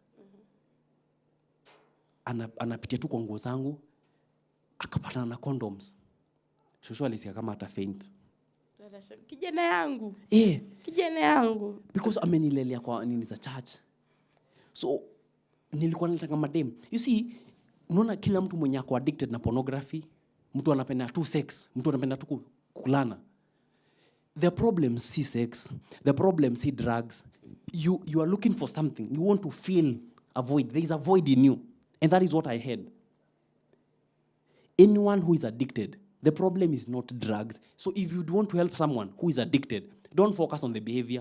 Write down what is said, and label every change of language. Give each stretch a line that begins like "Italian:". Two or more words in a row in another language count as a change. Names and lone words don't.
Swahili: Anapitia tu kwa nguo zangu, akapata na condoms. Shosho alisikia kama ata faint. Kijana yangu. Eh. Kijana yangu. Because amenilelea kwa nini za church. So nilikuwa nataka madem.
English: You see,
Swahili: unaona kila mtu mwenye ako addicted na pornography, mtu anapenda tu sex, mtu anapenda tu kulana.
English: The problem si sex, the problem si drugs. You are looking for something. You want to feel a void. There is a void in you. And that is what I had. Anyone who is addicted, the problem is not drugs. So if you want to help someone who is addicted, don't focus on the behavior.